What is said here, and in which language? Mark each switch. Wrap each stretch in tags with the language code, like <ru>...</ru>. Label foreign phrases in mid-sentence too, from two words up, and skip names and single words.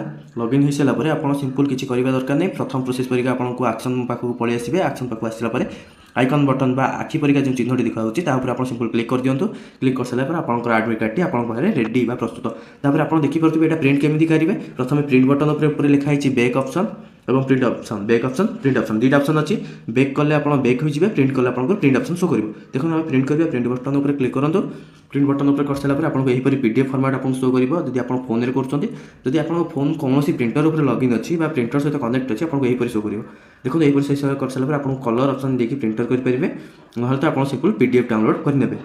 <or>ଲଗ୍ଇନ୍ ହେଇସାରିଲା ପରେ ଆପଣ ସିମ୍ପଲ୍ କିଛି କରିବା ଦରକାର ନାହିଁ। ପ୍ରଥମ ପ୍ରୋସେସ୍ ପରିକା ଆପଣଙ୍କୁ ଆକ୍ସନ୍ ପାଖକୁ ପଳେଇ ଆସିବେ। ଆକ୍ସନ୍ ପାଖକୁ ଆସିଲା ପରେ</or> <en>icon button</en> <or>ବା ଆଖି ପରିକା ଯେଉଁ ଚିହ୍ନଟି ଦେଖାଯାଉଛି ତା ଉପରେ ଆପଣ</or> <en>simple click</en> <or>କରିଦିଅନ୍ତୁ। କ୍ଲିକ୍ କରିସାରିଲା ପରେ ଆପଣଙ୍କର</or> <en>admit card</en> <or>ଆପଣଙ୍କ ପାଖରେ ରେଡ଼ି ବା ପ୍ରସ୍ତୁତ। ତାପରେ ଆପଣ ଦେଖିପାରୁଥିବେ ଏଇଟା ପ୍ରିଣ୍ଟ କେମିତି କରିବେ। ପ୍ରଥମେ</or> <en>print button</en> <or>ଉପରେ ଲେଖା ହେଇଛି</or> <en>back option</en> <or>এবং</or> <en>print option, back option, print option</en> <or>দুইটা অপশন ଅଛି। বেକ୍ କଲେ ଆପଣ ବେକ୍ ହୋଇଯିବେ, ପ୍ରିଣ୍ଟ କଲେ ଆପଣଙ୍କୁ</or> <en>print option show</en> <or>କରିବ। ଦେଖନ୍ତୁ ଆମେ ପ୍ରିଣ୍ଟ କରିବା,</or> <en>print button</en> <or>ଉପରେ କ୍ଲିକ୍ କରନ୍ତୁ।</or> <en>print button</en> <or>ଉପରେ କରିସାରିଲା ପରେ ଆପଣଙ୍କୁ ଏହିପରି</or> <en>PDF format</en> <or>ଆପଣଙ୍କୁ ଶୋ କରିବ ଯଦି ଆପଣ ଫୋନ୍ରେ କରୁଛନ୍ତି। ଯଦି ଆପଣଙ୍କ ଫୋନ୍ କୌଣସି ପ୍ରିଣ୍ଟର ଉପରେ ଲଗ୍ଇନ୍ ଅଛି ବା ପ୍ରିଣ୍ଟର ସହିତ କନେକ୍ଟ ଅଛି ଆପଣଙ୍କୁ ଏହିପରି ଶୋ କରିବ। ଦେଖନ୍ତୁ ଏହିପରି କରିସାରିଲା ପରେ ଆପଣଙ୍କୁ</or> <en>colour option</en> <or>ଦେଇକି ପ୍ରିଣ୍ଟର କରିପାରିବେ, ନହେଲେ ତ ଆପଣ</or> <en>simple PDF download</en> <or>କରିନେବେ।</or>